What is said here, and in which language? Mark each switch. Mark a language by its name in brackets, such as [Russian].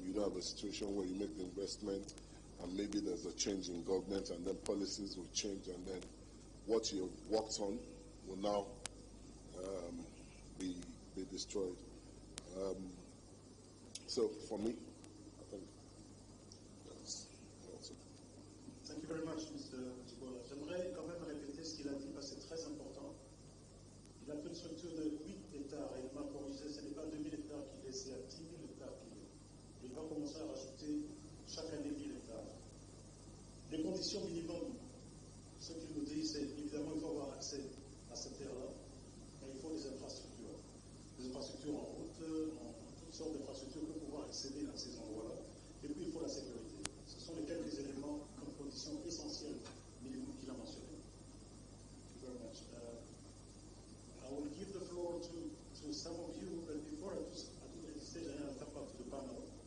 [English] You don't have a situation where you make the investment and maybe there's a change in government and then policies will change and then what you've worked on will now be destroyed. So for me, I think that's it. Thank you very much, Mr. Djibola. [French] J'aimerais quand même répéter ce qu'il a dit parce que c'est très important. Il a fait une structure de 8 hectares et il m'a corrigé, ce n'est pas 2000 hectares qu'il est, c'est à 10 000 hectares qu'il est. Il va commencer à rajouter chaque année 1000 hectares. Les conditions minimum, ce qu'il nous dit, c'est évidemment qu'il faut avoir accès à cette terre-là, mais il faut des infrastructures. Des infrastructures en route, toutes sortes d'infrastructures pour pouvoir accéder à ces endroits-là. Et puis il faut la sécurité. Ce sont les quelques éléments comme conditions essentielles minimum qu'il a mentionné. [English] Thank you very much. I will give the floor to some of you, but before I do this stage, I have to come back to the panel.